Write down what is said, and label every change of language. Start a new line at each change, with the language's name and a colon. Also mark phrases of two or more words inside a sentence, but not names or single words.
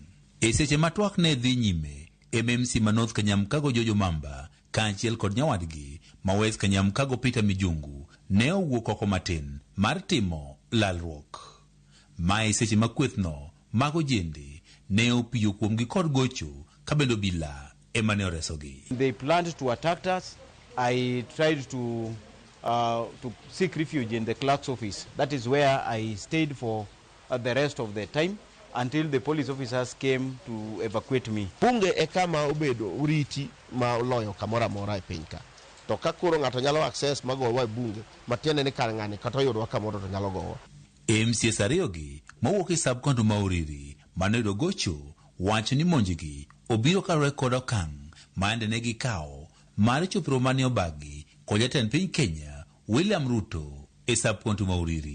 Luo (Kenya and Tanzania): E seche ma twak ne dhi nyime, MMC ma North Nyamkago Jojo Mamba kaachiel kod nyawadgi ma West Nyamkago Peter Mijungu ne owuok oko matin mar timo lalruok. Mae seche ma kwethno mago jende ne opiyo kuomgi kod gocho kabendo bila emane oresogi.
English: They planned to attack us. I tried to seek refuge in the clerk's office. That is where I stayed for the rest of the time until the police officers came to evacuate me.
Luo (Kenya and Tanzania): Bunge e kama obedo uriti ma loyo kamora mora e pinka. To ka koro ng'ato nyalo access magowa e bunge matiende ni kar ng'ani kata yudwa kamoro to nyalo gowa. MCAs ariyogi mawuok e sub-county ma Uriri manoyudo gocho wacho ni monjigi obiro kaluwore kod okang' mande ne gikawo mar chopro mane obagi kod jatend piny Kenya William Ruto e sub-county ma Uriri.